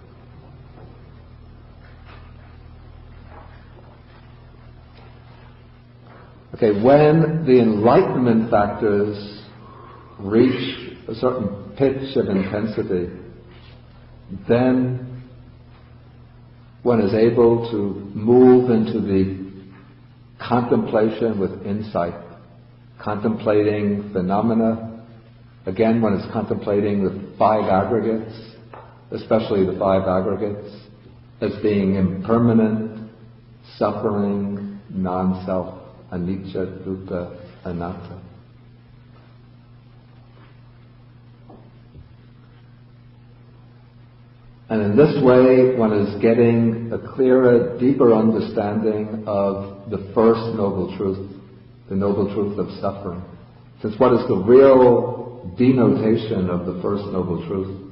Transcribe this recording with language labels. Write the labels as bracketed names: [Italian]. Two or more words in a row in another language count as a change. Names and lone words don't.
[English] Okay, when the enlightenment factors reach a certain pitch of intensity, then one is able to move into the contemplation with insight, contemplating phenomena. Again, one is contemplating the five aggregates, especially the five aggregates, as being impermanent, suffering, non-self, [Pali] anicca, dukkha, anatta. [English] And in this way, one is getting a clearer, deeper understanding of the first noble truth, the noble truth of suffering. Since what is the real denotation of the first noble truth?